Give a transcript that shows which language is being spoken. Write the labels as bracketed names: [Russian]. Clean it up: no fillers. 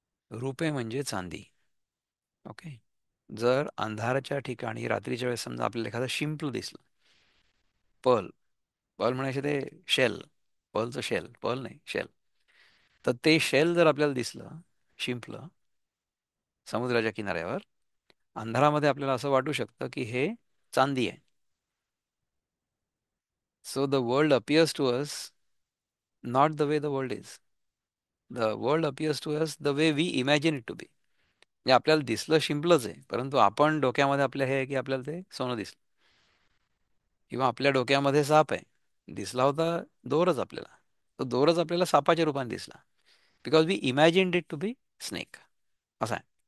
[Marathi] रूपे म्हणजे चांदी. ओके. जर अंधाराच्या ठिकाणी रात्रीच्या वेळेस समजा आपल्याला एखादं शिंपलं दिसलं, पर्ल, पर्ल म्हणायचे ते शेल, पर्लचं शेल, पर्ल नाही शेल, तर ते शेल जर आपल्याला दिसलं, शिंपलं, समुद्राच्या किनाऱ्यावर अंधारामध्ये, आपल्याला असं वाटू शकतं की हे चांदी आहे. [English] So the world appears to us not the way the world is. The world appears to us the way we imagine it to be. [Marathi] म्हणजे आपल्याला दिसलं शिंपलंच आहे, परंतु आपण डोक्यामध्ये आपल्या हे आहे की आपल्याला ते सोनं दिसलं. किंवा आपल्या डोक्यामध्ये साप आहे, दिसला होता दोरच आपल्याला, तो दोरच आपल्याला सापाच्या रूपाने दिसला, [English] Because we imagine it to be snake. [Marathi] असं आहे.